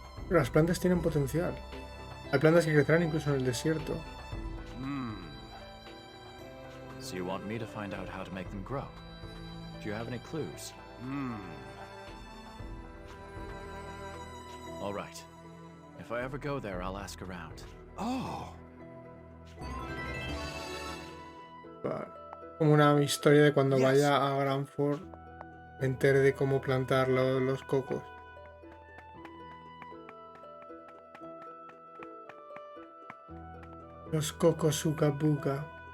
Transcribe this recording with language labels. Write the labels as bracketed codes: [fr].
[es] Las plantas tienen potencial. Hay plantas que crecerán incluso en el desierto. [en] So you want me to find out how to make them grow? Do you have any clues? All right. If I ever go there, I'll ask around. Oh. [es] Como una historia de cuando vaya a Granford me entere de cómo plantar los cocos. Los cocos suca buca.